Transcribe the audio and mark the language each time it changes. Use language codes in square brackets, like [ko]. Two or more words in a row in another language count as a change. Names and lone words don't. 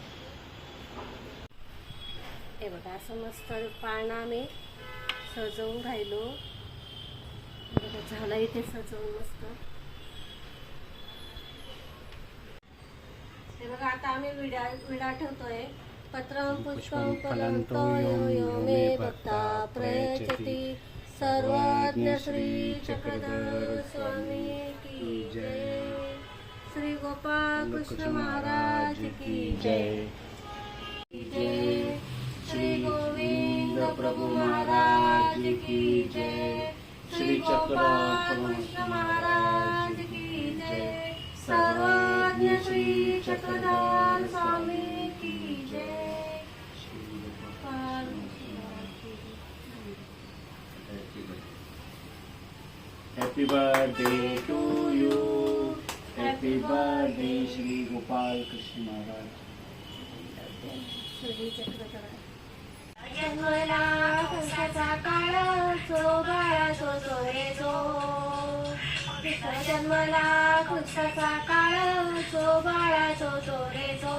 [mr] हे बघा, असं मस्त पाळणा आम्ही सजवून राहिलो. झालं इथे सजवून मस्त. हे बघा, आता आम्ही विडा ठेवतोय. [sa] पत्रं पुष्पं फलंतो यो मे भक्ता प्रयच्छति. [hi] सर्वज्ञ श्री चक्रधर स्वामी की जय. श्री गोपाल कृष्ण महाराज की जय. जय श्री गोविंद प्रभु महाराज की जय. श्री चक्रधर कृष्ण महाराज की जय. सर्वज्ञ श्री चक्रधर स्वामी की जय. [en] Happy birthday to you. Happy birthday श्री गोपाल कृष्ण महाराज. श्री चक्रधर. [mr] जन्मला कृष्णाचा काळ चोबाळा तो चोरे जो. कृष्ण जन्मला कृष्णाचा काळ चोबाळा तो चोरे जो.